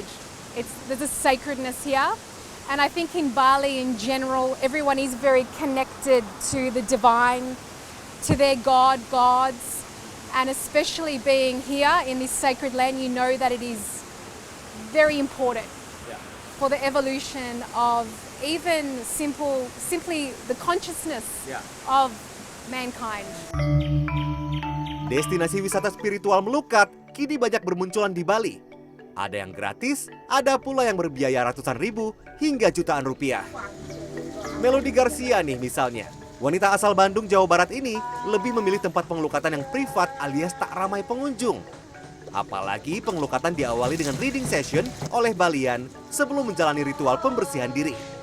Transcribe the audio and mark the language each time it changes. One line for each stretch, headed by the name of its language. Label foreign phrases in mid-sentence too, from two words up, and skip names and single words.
English: There's a sacredness here. And I think in Bali in general, everyone is very connected to the divine, to their gods. And especially being here in this sacred land, you know that it is very important for the evolution of even simply the consciousness of mankind.
Indonesian: Destinasi wisata spiritual melukat kini banyak bermunculan di Bali. Ada yang gratis, ada pula yang berbiaya ratusan ribu hingga jutaan rupiah. Melody Garcia nih misalnya. Wanita asal Bandung, Jawa Barat ini lebih memilih tempat pengelukatan yang privat alias tak ramai pengunjung. Apalagi pengelukatan diawali dengan
English: reading session
Indonesian: oleh Balian sebelum menjalani ritual pembersihan diri.